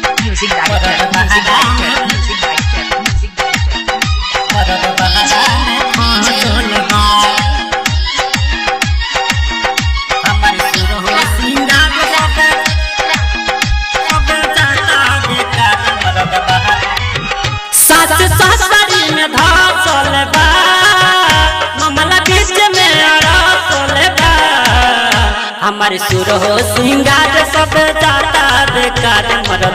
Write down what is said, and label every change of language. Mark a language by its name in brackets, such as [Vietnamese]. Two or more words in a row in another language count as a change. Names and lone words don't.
[English] Music director, music director, music director, music director. [Bhojpuri] सास ससुरी में धसल बा मामला बीच में अड़सल बा हमारे सुर हो सिंगार सब जाता बेकार मरद